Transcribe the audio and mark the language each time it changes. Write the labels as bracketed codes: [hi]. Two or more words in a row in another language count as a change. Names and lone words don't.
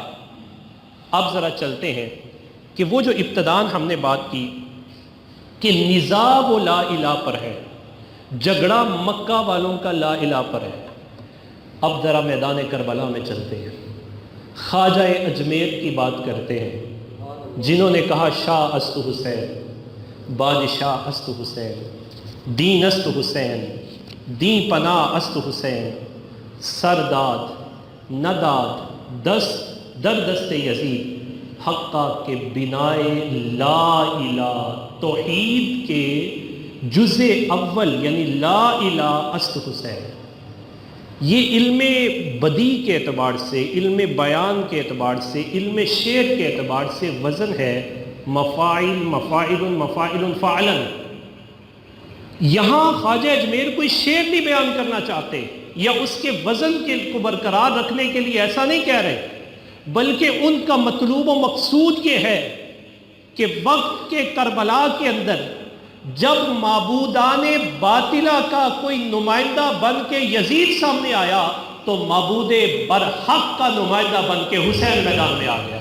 [ur] اب ذرا چلتے ہیں کہ وہ جو ابتداً ہم نے بات کی کہ نزاع وہ [ar] لا الہ [ur] پر ہے، جھگڑا مکہ والوں کا [ar] لا الہ [ur] پر ہے۔ اب ذرا میدان کربلا میں چلتے ہیں، خواجہ اجمیر کی بات کرتے ہیں، جنہوں نے کہا [fa] شاہ است حسین، بادشاہ است حسین، دین است حسین، دین پناہ است حسین، سرداد نداد دست در دست یزید، حقہ کے بنائے [ar] لا الہ، [ur] توحید کے جزء اول یعنی [ar] لا الہ [fa] است حسین۔ [ur] یہ علم بدیع کے اعتبار سے، علم بیان کے اعتبار سے، علم شعر کے اعتبار سے وزن ہے مفاعل مفاعل مفاعل فعلا۔ یہاں خواجہ اجمیر کوئی شعر نہیں بیان کرنا چاہتے، یا اس کے وزن کو برقرار رکھنے کے لیے ایسا نہیں کہہ رہے، بلکہ ان کا مطلوب و مقصود یہ ہے کہ وقت کے کربلا کے اندر جب معبودان باطلہ کا کوئی نمائندہ بن کے یزید سامنے آیا تو معبود برحق کا نمائندہ بن کے حسین میدان میں آ گیا۔